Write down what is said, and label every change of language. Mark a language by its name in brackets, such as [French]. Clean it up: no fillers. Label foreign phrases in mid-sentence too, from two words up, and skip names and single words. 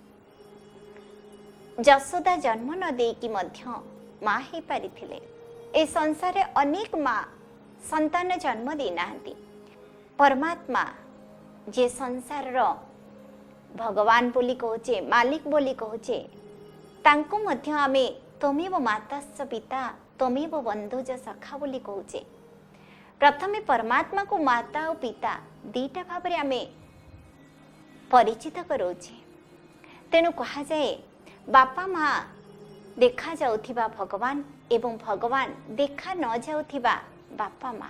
[Odia] ଯଶୋଦା ଜନ୍ମ ନ ଦେକି ମଧ୍ୟ ମା ହି ପାରିଥିଲେ। ଏ ସଂସାର ରେ ଅନେକ ମା ସନ୍ତାନ ଜନ୍ମ ଦେ ନାହାନ୍ତି। ପରମାତ୍ମା ଯେ ସଂସାର ରୋ ଭଗବାନ ବୋଲି କହୁଚେ, ମାଲିକ ବୋଲି କହୁଚେ, ତାଙ୍କୋ ମଧ୍ୟ ଆମେ [Sanskrit] तमेव माताश्च पिता तमेव बंधुज सखा [Odia] ବୋଲି କହୁଚେ। ପ୍ରଥମେ ପରମାତ୍ମା କୋ ମାତା ଔର ପିତା ଦିଟା ଭାବ ମେଁ ଆମେ ପରିଚିତ କରୋଚେ। ତେଣୁ କହା ଯାଏ ବାପା ମା ଦେଖା ଯାଉଥିବା ଭଗବାନ ଏବଂ ଭଗବାନ ଦେଖା ନ ଯାଉଥିବା ବାପା ମା।